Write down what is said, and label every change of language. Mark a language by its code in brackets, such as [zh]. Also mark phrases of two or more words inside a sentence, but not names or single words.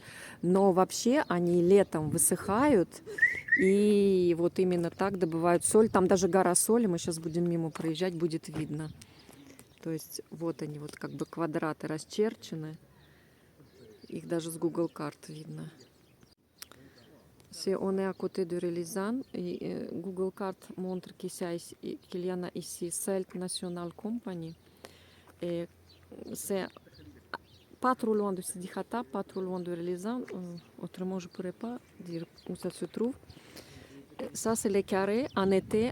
[ru] Но вообще они летом высыхают, и вот именно так добывают соль. Там даже гора соли, мы сейчас будем мимо проезжать, будет видно. То есть вот они, вот как бы квадраты расчерчены. Их даже с Google карт видно. [fr] On est à côté de Relizan et Google Cart montre qu'il y en a ici Selt National Company. Et c'est pas trop loin de Sidi Khatab, pas trop loin de Relizan. Autrement, je ne pourrais pas dire où ça se trouve. Ça, c'est les carrés en été.